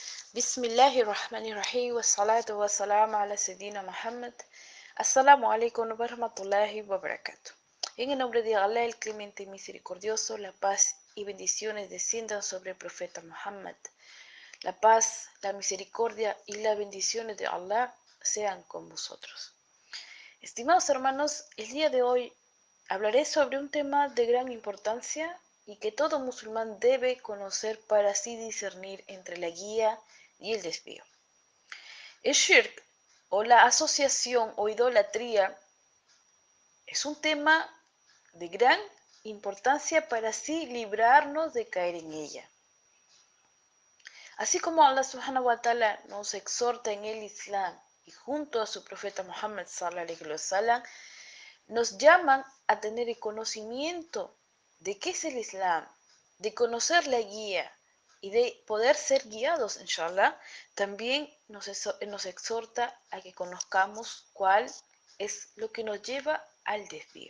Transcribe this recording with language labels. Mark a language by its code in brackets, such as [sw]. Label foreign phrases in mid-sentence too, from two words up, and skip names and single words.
[ar] بسم الله الرحمن الرحيم. والصلاة والسلام على سيدنا محمد. السلام عليكم ورحمة الله وبركاته. [es] En el nombre de Allah, el clemente y misericordioso, la paz y bendiciones desciendan sobre el profeta Muhammad. La paz, la misericordia y las bendiciones de Allah sean con vosotros. Estimados hermanos, el día de hoy hablaré sobre un tema de gran importancia y que todo musulmán debe conocer para así discernir entre la guía y el desvío. El shirk o la asociación o idolatría es un tema de gran importancia para así librarnos de caer en ella. Así como Allah [ar] سبحانه وتعالى [es] nos exhorta en el Islam y junto a su profeta Muhammad [ar] صلى الله عليه وسلم [es] nos llaman a tener el conocimiento de qué es el Islam, de conocer la guía y de poder ser guiados, inshallah, también nos exhorta a que conozcamos cuál es lo que nos lleva al desvío.